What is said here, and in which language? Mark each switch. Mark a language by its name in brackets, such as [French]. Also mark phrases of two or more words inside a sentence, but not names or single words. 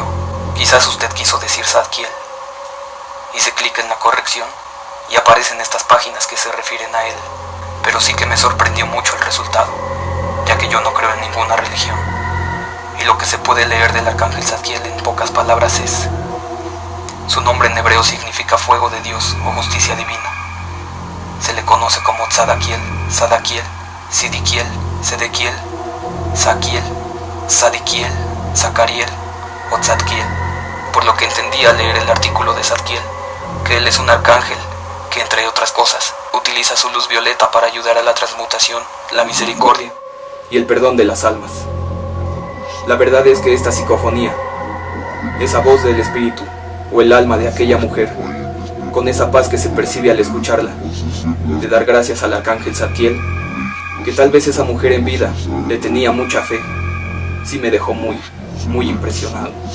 [Spanish] Quizás usted quiso decir Zadkiel. Hice clic en la corrección y aparecen estas páginas que se refieren a él, pero sí que me sorprendió mucho el resultado, ya que yo no creo en ninguna religión. Y lo que se puede leer del arcángel Zadkiel en pocas palabras es: su nombre en hebreo significa fuego de Dios o justicia divina. Se le conoce como Tzadakiel, Sadakiel, Sidikiel, Sedekiel, Zakiel, Sadikiel, Zacariel o Tzadkiel, por lo que entendí al leer el artículo de Zadkiel, que él es un arcángel que, entre otras cosas, utiliza su luz violeta para ayudar a la transmutación, la misericordia y el perdón de las almas. La verdad es que esta psicofonía, esa voz del espíritu o el alma de aquella mujer, con esa paz que se percibe al escucharla, de dar gracias al arcángel Zadkiel, que tal vez esa mujer en vida le tenía mucha fe, sí me dejó muy impresionado.